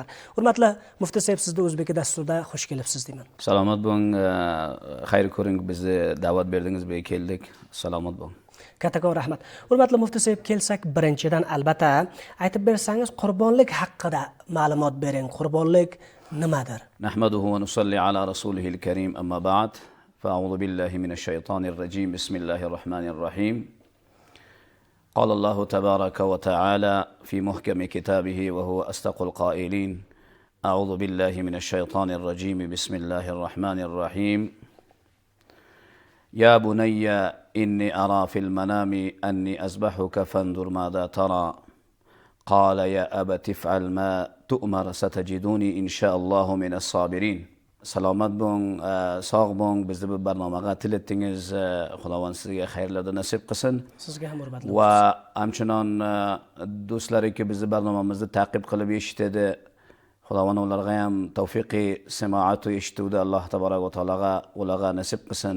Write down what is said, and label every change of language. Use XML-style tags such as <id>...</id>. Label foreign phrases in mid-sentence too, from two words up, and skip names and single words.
<uz>Hurmatli muftiy Said, sizni O'zbek dasturida xush kelibsiz deyman. Salomat bo'ling, xayr ko'ring, bizni da'vat berdingiz, biz keldik. Salomat bo'ling. Kattakon rahmat. Hurmatli muftiy Said, kelsak birinchidan albatta aytib bersangiz qurbonlik haqida ma'lumot bering. Qurbonlik nimadir?</uz> <ar>نحمده ونصلي على رسوله الكريم، أما بعد. فأعوذ بالله من الشيطان الرجيم. بسم الله الرحمن الرحيم. قال الله تبارك وتعالى في محكم كتابه وهو أصدق القائلين. أعوذ بالله من الشيطان الرجيم. بسم الله الرحمن الرحيم. يا بني إني أرى في المنام أني أذبحك فانظر ماذا ترى قال يا أبت افعل ما تؤمر ستجدوني إن شاء الله من الصابرين.</ar> <uz>Salomat bo'ling, sog' bo'ling. Bizni bu barnomaga tilitdingiz. Xudovan sizga xayrlarni nasib qilsin. Sizga ham hurmatli. Va hamchinon do'stlariki bizni barnomamizni ta'qib qilib eshitadi. Xudovan ularga ham tavfiqi simoat va eshituvni Alloh tabaraka va taologa ularga nasib qilsin.</uz>